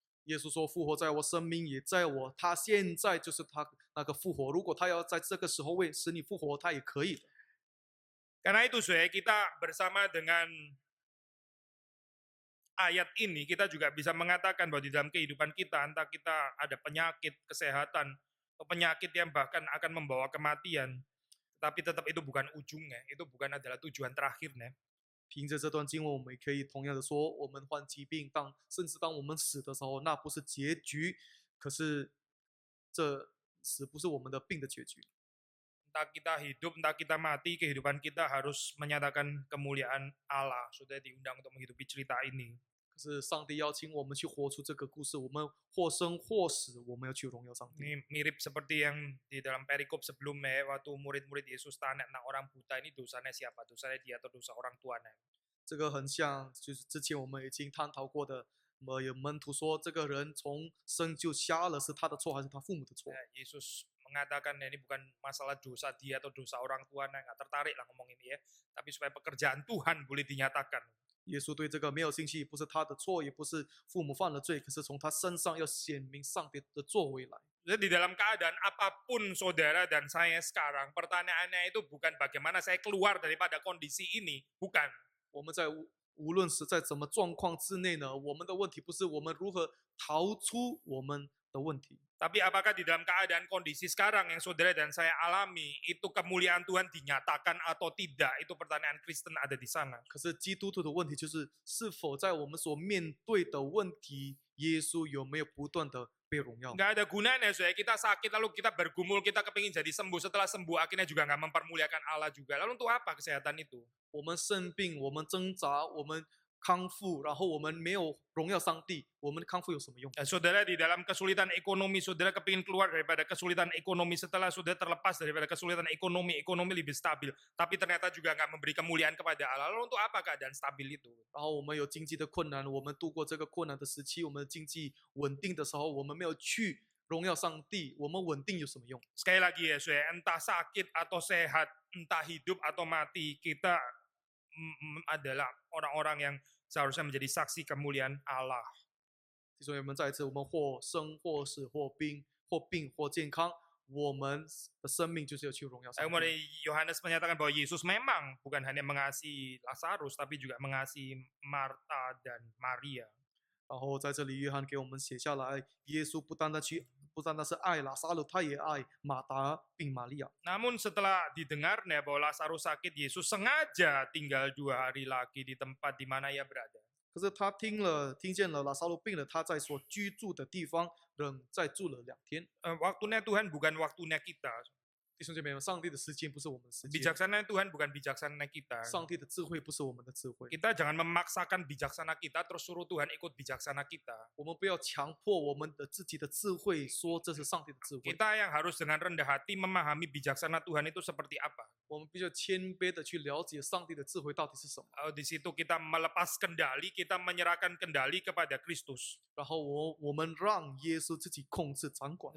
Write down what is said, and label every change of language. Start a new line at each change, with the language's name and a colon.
Chinese: 耶稣说：“复活在我，生命也在我。他现在就是他那个复活。如果他要在这个时候为使你复活，他也可以的。
Indonesian: Karena itu saudara, kita bersama dengan ayat ini kita juga bisa mengatakan bahwa di dalam kehidupan kita entah kita ada penyakit, kesehatan, atau penyakit yang bahkan akan membawa kematian, tapi tetap itu bukan ujungnya, itu bukan adalah tujuan terakhirnya.
Chinese: 凭着这段经文，我们也可以同样的说，我们患疾病，甚至当我们死的时候，那不是结局。可是这死不是我们的病的结局。
Indonesian: Entah kita hidup, entah kita mati, kehidupan kita harus menyatakan kemuliaan Allah. Sudah diundang untuk menghidupi cerita ini.
Chinese: 可是上帝邀请我们去活出这个故事，我们或生或死，我们要去荣耀上帝。
Indonesian: Ini mirip seperti yang di dalam perikop sebelumnya, waktu murid-murid Yesus tanya, nah orang buta ini dosanya siapa? Dosanya dia atau dosa orang tuanya?
Chinese: 这个很像，就是之前我们已经探讨过的，有门徒说，这个人从生就瞎了，是他的错还是他父母的错？
Indonesian: Yesus mengatakan ini bukan masalah dosa dia atau dosa orang tuanya, nggak tertarik lah ngomong ini ya, tapi supaya pekerjaan Tuhan boleh dinyatakan.
Chinese: 耶稣对这个没有兴趣，不是他的错，也不是父母犯了罪，可是从他身上要显明上帝的作为来。
Indonesian: Jadi di dalam keadaan apapun saudara dan saya sekarang, pertanyaannya itu bukan bagaimana saya keluar daripada kondisi ini, bukan.
Chinese: 我们在无论是在怎么状况之内呢，我们的问题不是我们如何逃出我们的问题，
Indonesian: Tapi apakah di dalam keadaan kondisi sekarang yang saudara dan saya alami, itu kemuliaan Tuhan dinyatakan atau tidak? Itu pertanyaan Kristen ada di sana.
Chinese: 可是基督徒的问题就是，是否在我们所面对的问题，耶稣有没有不断的被荣耀？
Indonesian: Nggak ada gunanya, saudara. Kita sakit, lalu kita bergumul, kita kepingin jadi sembuh. Setelah sembuh, akhirnya juga nggak mempermuliakan Allah juga. Lalu untuk apa kesehatan itu?
Chinese: 我们生病，我们挣扎，我们康复，然后我们没有荣耀上帝，我们的康复有什么用？
Indonesian: Saudara di dalam kesulitan ekonomi, saudara kepingin keluar daripada kesulitan ekonomi. Setelah saudara terlepas daripada kesulitan ekonomi, ekonomi lebih stabil. Tapi ternyata juga nggak memberi kemuliaan kepada Allah. Lalu untuk apa keadaan stabil itu?
Chinese: 然后我们有经济的困难，我们度过这个困难的时期，我们的经济稳定的时候，我们没有去荣耀上帝，我们稳定有什么用？
Indonesian: Sekali lagi ya, saudara, entah sakit atau sehat, entah hidup atau mati, kita adalah orang-orang yang seharusnya menjadi saksi kemuliaan Allah.
Chinese: 弟兄姊妹们，再一次，我们或生或死，或病或健康，我们的生命就是要去荣耀上
Indonesian: Kemudian
Chinese: 帝。
Indonesian: Yohanes menyatakan bahwa Yesus memang bukan hanya mengasihi Lazarus, tapi juga mengasihi Marta dan Maria.
Chinese: 然后在这里，约翰给我们写下来，耶稣不单单是爱拉撒路，他也爱马达并玛利亚。
Indonesian: Namun setelah didengarnya bahwa Lazarus sakit, Yesus sengaja tinggal 2 hari lagi di tempat di mana ia berada.
Chinese: 可是他听见了拉撒路病了，他在所居住的地方仍再住了2天。
Indonesian: Waktunya Tuhan bukan waktunya kita.
Chinese: 弟兄姐妹们，上帝的时间不是我们的时间，
Indonesian: Bijaksana Tuhan bukan bijaksana kita.
Chinese: 上帝的智慧不是我们的智慧。
Indonesian: Kita jangan memaksakan bijaksana kita terus suruh Tuhan ikut bijaksana kita.
Chinese: 我们不要强迫我们的自己的智慧，说这是上帝的智慧。
Indonesian: Kita yang harus dengan rendah hati memahami bijaksana Tuhan itu seperti apa.
Chinese: 我们必须谦卑的去了解上帝的智慧到底是什么。
Indonesian: Di situ kita melepas kendali, kita menyerahkan kendali kepada Kristus.
Chinese: 然后我们让耶稣自己控制掌管。